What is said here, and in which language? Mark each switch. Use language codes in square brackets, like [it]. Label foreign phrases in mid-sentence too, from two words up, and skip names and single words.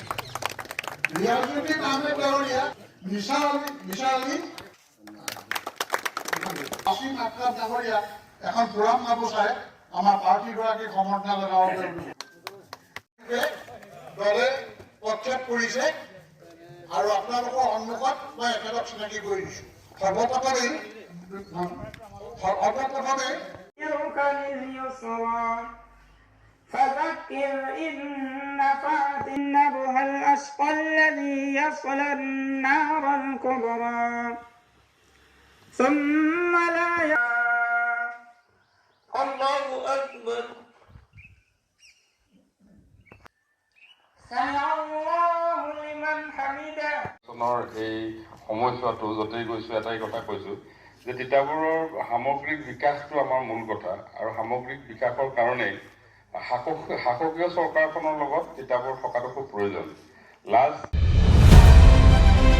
[as] ৰিয়াজুদ্দিন আহমেদ ডাঙৰীয়া, নিচা আলী, আছিম আক্ৰাম ডাঙৰীয়া এখন ফুলাম গামোচাই আমাৰ প্ৰাৰ্থীগৰাকীক সম্বৰ্ধনা জনাব দলে প্ৰক্ষেপ কৰিছে আৰু আপোনালোকৰ সন্মুখত মই একেলগ চিনাকি কৰি দিছোঁ। সৰ্বপ্ৰথমে [ar] فذكر إن نفعت النبأ الأشقى الذي يصلى النار الكبرى ثم لا الله أكبر سمع الله لمن حمده। [as] এই সময়ছোৱাটো য'তেই গৈছোঁ এটাই কথা কৈছোঁ যে তিতাবৰৰ সামগ্ৰিক বিকাশটো আমাৰ মূল কথা আৰু সামগ্ৰিক বিকাশৰ কাৰণেই শাসকীয় চৰকাৰখনৰ লগত তিতাবৰ থকাটো খুব প্ৰয়োজন।